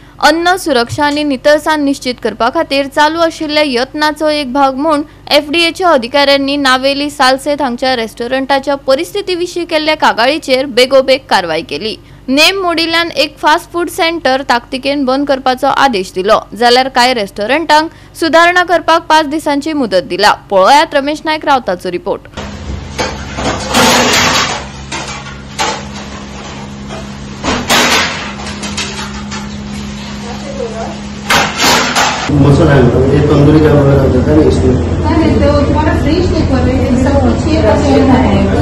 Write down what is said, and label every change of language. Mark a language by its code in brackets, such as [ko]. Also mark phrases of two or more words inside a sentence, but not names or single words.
[kok] अन्न सुरक्षा आणि नितळसाण निश्चित करपा खातीर चालू आशिल्ल्या यत्नाचो एक भाग म्हूण एफडीएच्या अधिकाऱ्यांनी नावेली सालसेत हांगच्या रेस्टॉरंटाच्या परिस्थिती विशीं केल्ल्या कागाळीचेर बेगोबेग कारवाई केली। नेम मोडिल्ल्यान एक [en] fast food centre [kok] ताकतिकेन बंद करपाचो आदेश दिलो, जाल्यार कांय रेस्टॉरंटांक सुधारणा करपाक 5 दिसांची मुदत दिला। पळयात रमेश नायक रावताचो रिपोर्ट। [hi] मौसम है ये तंदूरी का वगैरह होता है इसमें नहीं तो तुम्हारा फ्रिज देखो ये सब कुछ ये का है